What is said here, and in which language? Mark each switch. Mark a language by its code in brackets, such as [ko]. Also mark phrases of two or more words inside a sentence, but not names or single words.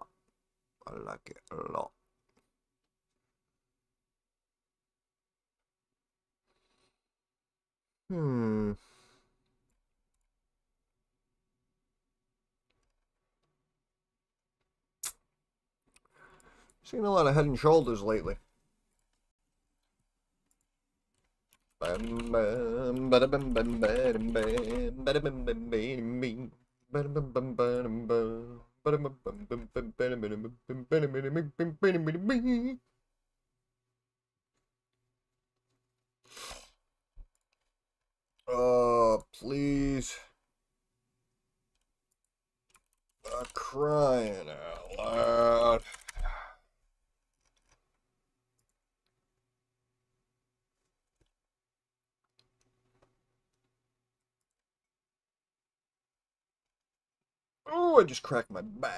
[en] I like it a lot. Hmm. Seen a lot of Head and Shoulders lately. Bam bam bada bam bam bam bam bada bam bam bam bam bada bam bam bam bam bada bam bam bam bam bada bam bam bam bada bam bam bam bam. Oh, please. Crying out loud. Oh, I just cracked my back.